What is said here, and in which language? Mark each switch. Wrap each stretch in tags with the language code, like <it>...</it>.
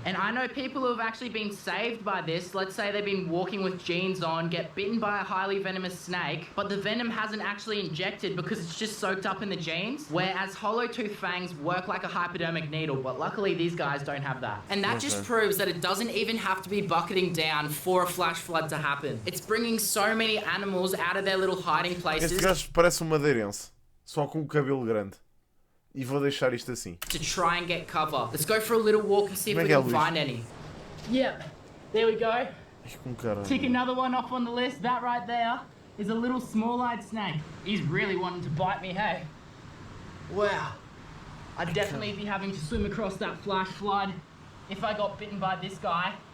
<en>And I know people who have actually been saved by this. Let's say they've been walking with jeans on, get bitten by a highly venomous snake, but the venom hasn't actually injected because it's just soaked up in the jeans. Whereas hollow tooth fangs work like a hypodermic needle, but luckily these guys don't have that. And that just proves that it doesn't even have to be bucketing down for a flash flood to happen. It's bringing so many animals out of their little hiding places.</en> <pt>Este gajo parece um madeirense, só com o cabelo grande. E vou deixar isto assim.</pt> <en>To try and get cover. Let's go for a little walk and see if we can find any. Yep, there we go. Tick another one off on the list. That right there is a little small-eyed snake. He's really wanting to bite me, hey? Wow. I'd definitely be having to swim across that flash flood if I got bitten by this guy.</en>